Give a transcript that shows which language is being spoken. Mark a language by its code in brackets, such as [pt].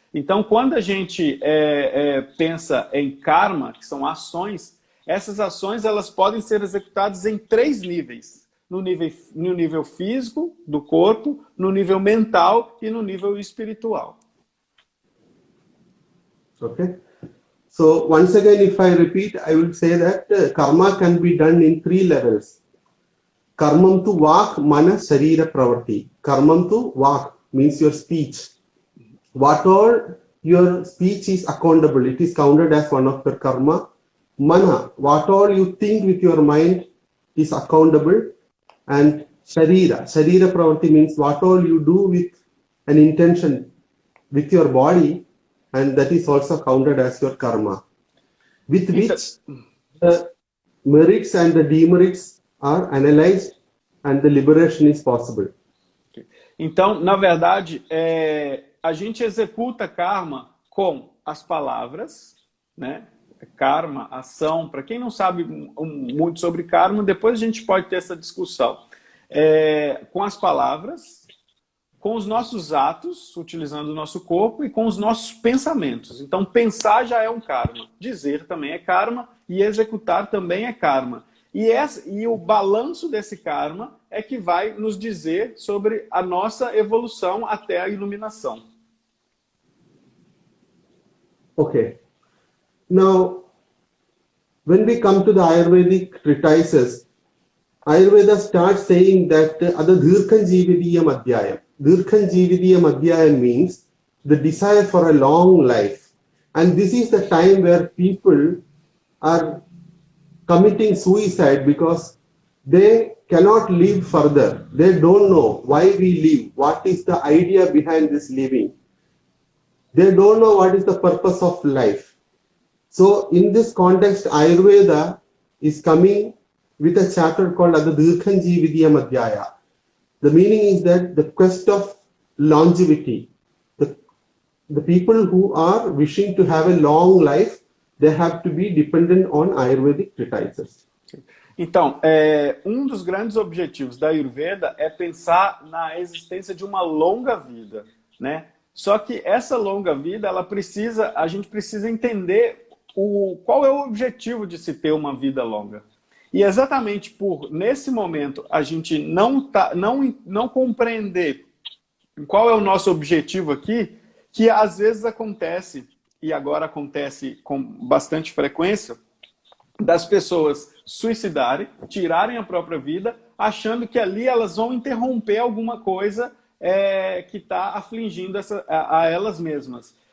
[pt] Então, quando a gente pensa em karma, que são ações, essas ações elas podem ser executadas em 3 níveis. No nível físico do corpo, no nível mental e no nível espiritual. [en] Okay. So once again, if I repeat, I will say that karma can be done in 3 levels. [sa] Karmam tu vak, mana, sharira, pravarti. Karmam tu vak [en] means your speech. What all your speech is accountable. It is counted as one of your karma. Mana, what all you think with your mind is accountable. And [sa] sharira pravarti [en] means what all you do with an intention with your body, and that is also counted as your karma, with which the merits and the demerits are analyzed and the liberation is possible. [pt] Então, na verdade, a gente executa karma com as palavras, né? Karma, ação. Para quem não sabe muito sobre karma, depois a gente pode ter essa discussão. Com as palavras, com os nossos atos, utilizando o nosso corpo, e com os nossos pensamentos. Então, pensar já é um karma. Dizer também é karma, e executar também é karma. E o balanço desse karma é que vai nos dizer sobre a nossa evolução até a iluminação. [en] Okay. Now, when we come to the Ayurvedic treatises, Ayurveda starts saying that [sa] Ada Dirghan Jeevitiyam Adhyayam. Dirghan Jeevitiyam Adhyayam [en] means the desire for a long life. And this is the time where people are committing suicide because they cannot live further. They don't know why we live, what is the idea behind this living. They don't know what is the purpose of life. So in this context, Ayurveda is coming with a chapter called [sa] Ada Dirghan Jeevitiyam Adhyaya. [en] The meaning is that the quest of longevity, the people who are wishing to have a long life, they have to be dependent on Ayurvedic treatises. [pt] Então, um dos grandes objetivos da Ayurveda é pensar na existência de uma longa vida, né? Só que essa longa vida, a gente precisa entender qual é o objetivo de se ter uma vida longa. E exatamente por, nesse momento, a gente não compreender qual é o nosso objetivo aqui, que às vezes acontece, e agora acontece com bastante frequência, das pessoas suicidarem, tirarem a própria vida, achando que ali elas vão interromper alguma coisa que está afligindo a elas mesmas.